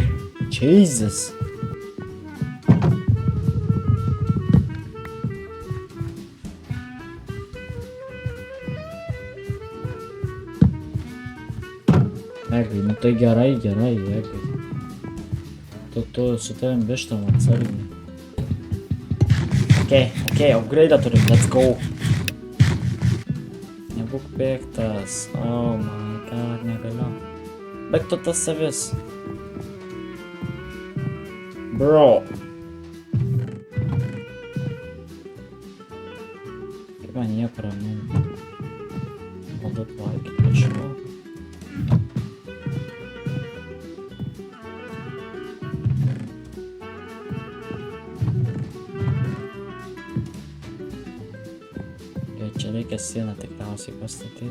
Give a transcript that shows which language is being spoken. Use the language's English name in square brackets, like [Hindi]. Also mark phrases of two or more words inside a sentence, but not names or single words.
[Lithuanian] Jesus. Egai, nu tai gerai, Egai. Tu su tavim vištom atsargiai. Ok, upgrade'ą turim, [English] let's go. [Lithuanian] Nebūk piktas, [English] oh my god, [Lithuanian] negaliu. Baik tu tas savis. Bro. Kaip man nieko ramu. Galbūt valgyti kažko. Čia reikia sieną tikriausiai pastatyti.